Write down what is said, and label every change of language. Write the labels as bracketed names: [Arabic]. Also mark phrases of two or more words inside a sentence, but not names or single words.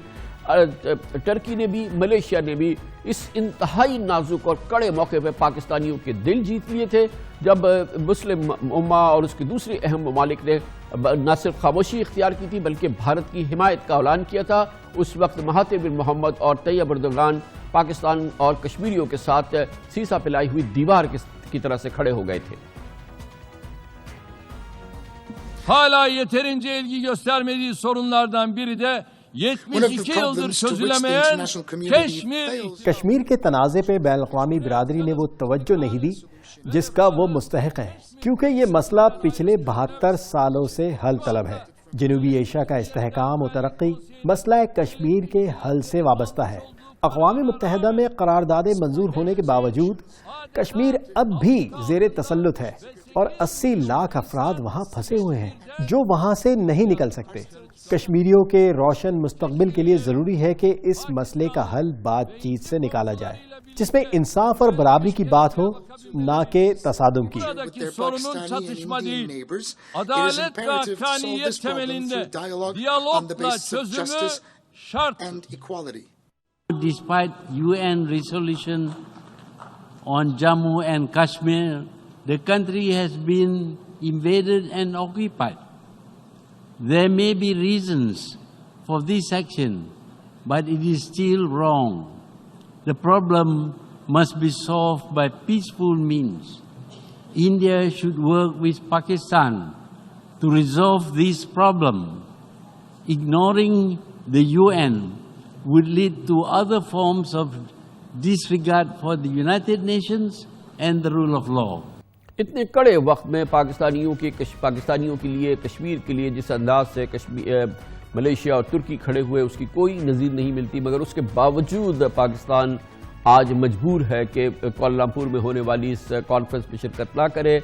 [Urdu] ٹرکی نے بھی، ملیشیا نے بھی اس انتہائی نازک اور کڑے موقع پہ پاکستانیوں کے دل جیت لیے تھے جب مسلم امہ اور اس کے دوسرے اہم ممالک نے نہ صرف خاموشی اختیار کی تھی بلکہ بھارت کی حمایت کا اعلان کیا تھا۔ اس وقت مہاتیر بن محمد اور طیب اردوغان پاکستان اور کشمیریوں کے ساتھ سیسا پلائی ہوئی دیوار کی طرح سے کھڑے ہو گئے تھے۔ [Turkish] Hala yeterince ilgi göstermediği sorunlardan biri de 72 yıldır çözülemeyen Keşmir. [Urdu] کشمیر کے تنازع پہ بین الاقوامی برادری نے وہ توجہ نہیں دی جس کا وہ مستحق ہے، کیونکہ یہ مسئلہ پچھلے 72 سالوں سے حل طلب ہے۔ جنوبی ایشیا کا استحکام و ترقی مسئلہ کشمیر کے حل سے وابستہ ہے۔ اقوام متحدہ میں قراردادیں منظور ہونے کے باوجود کشمیر اب بھی زیر تسلط ہے اور 80 لاکھ افراد وہاں پھنسے ہوئے ہیں جو وہاں سے نہیں نکل سکتے۔ کشمیریوں کے روشن مستقبل کے لیے ضروری ہے کہ اس مسئلے کا حل بات چیت سے نکالا جائے، جس میں انصاف اور برابری کی بات ہو، نہ کہ تصادم کی۔ [Turkish] Sorunun çatışma değil, adalet ve hakkaniyet temelinde diyalogla çözümü şart. [English] Despite UN resolution on Jammu and Kashmir, the country has been invaded and occupied. There may be reasons for this action, but it is still wrong. The problem must be solved by peaceful means. India should work with Pakistan to resolve this problem. Ignoring the UN would lead to other forms of disregard for the United Nations and the rule of law. [Urdu] اتنے کڑے وقت میں پاکستانیوں کے لیے، کشمیر کے لیے جس انداز سے ملیشیا اور ترکی کھڑے ہوئے اس کی کوئی نظیر نہیں ملتی، مگر اس کے باوجود پاکستان آج مجبور ہے کہ کوالالمپور میں ہونے والی اس کانفرنس میں شرکت نہ کرے۔